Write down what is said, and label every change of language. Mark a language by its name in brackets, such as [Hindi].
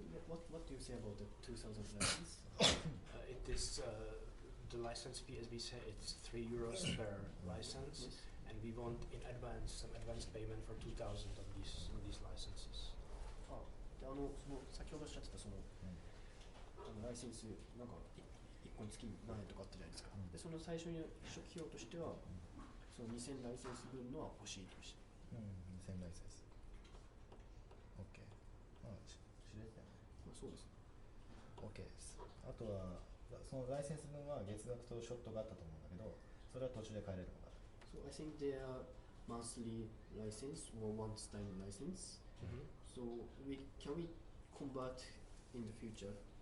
[English] What do you say about the 2,000 license? It is the license fee, as we say, it's €3 per license, and we want in advance some advance payment for 2,000 of these licenses. [Japanese] でその先ほどおっしゃってたその、ライセンスなんか1個につき何円とかあったじゃないですか。でその最初に初期費用としては、その2000ライセンス分のは欲しいとして。 2000ライセンス。OK。 まあ、知れたよね。まあ、そうです。 OK です。あとは、そのライセンス分は月額とショットがあったと思うんだけど、それは途中で変えれるのかな。 [English] So I think they are monthly license or once-time license. So can we convert in the future?